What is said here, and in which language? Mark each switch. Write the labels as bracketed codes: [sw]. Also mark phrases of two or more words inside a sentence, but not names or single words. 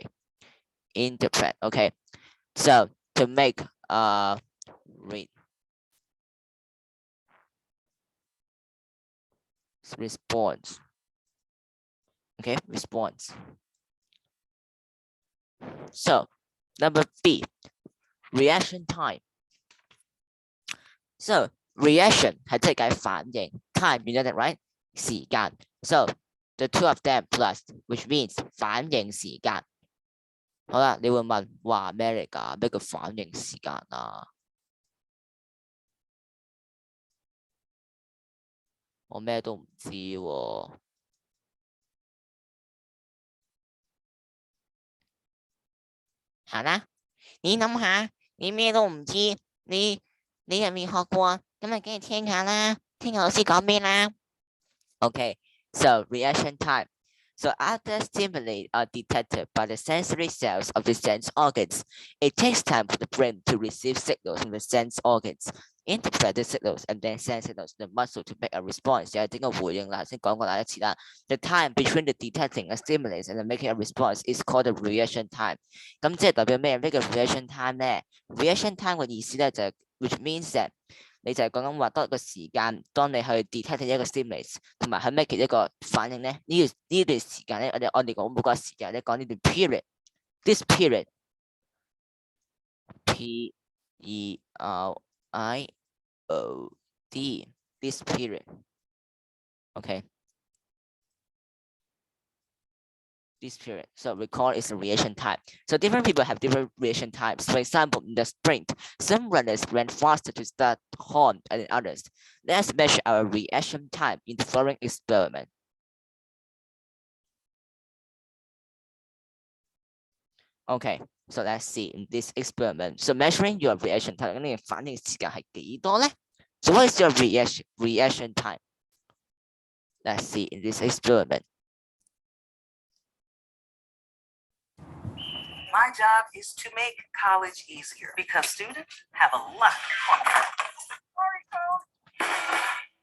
[en] Okay, so to make read response. Okay, response. So number B, reaction time. So reaction [yue] 係即係解反應 [en] ，time you know that right？時間 ，so the two of them plus which means [yue] 反應時間。好啦，你會問話咩嚟㗎？咩叫反應時間啊？我咩都唔知喎。好啦，你諗下，你咩都唔知，你又未學過，咁咪梗係聽下啦，聽下老師講咩啦。 [en] Okay, so reaction time. So after stimuli are detected by the sensory cells of the sense organs, it takes time for the brain to receive signals from the sense organs. interpret the signals and then send signals to the muscle to make a response。 [yue] 就係整個回應啦，先講過第一次啦。 [en] The time between the detecting a stimulus and the making a response is called the reaction time。 [yue] 咁即係代表咩？咩叫 [en] reaction time [yue] 咧 ？ [en] reaction time [yue] 嘅意思咧就係 [en] which means that [yue] 你就係講緊話多一個時間，當你去 detect 一個 stimulus 同埋去 make 一個反應咧，呢段時間咧，我哋講每個時間咧，講呢段 period， [en] this period P-E-R-I-O-D this period okay this period. So recall is a reaction time. So different people have different reaction times. For example, in the sprint, some runners ran faster to start home than others. Let's measure our reaction time in the following experiment. Okay, so let's see in this experiment. So measuring your reaction time, [yue] 咁你嘅反應時間係幾多咧？ [en] So what is your reaction time? Let's see in this experiment. My job is to make college easier because students have a lot to qualify. Sorry, Coach.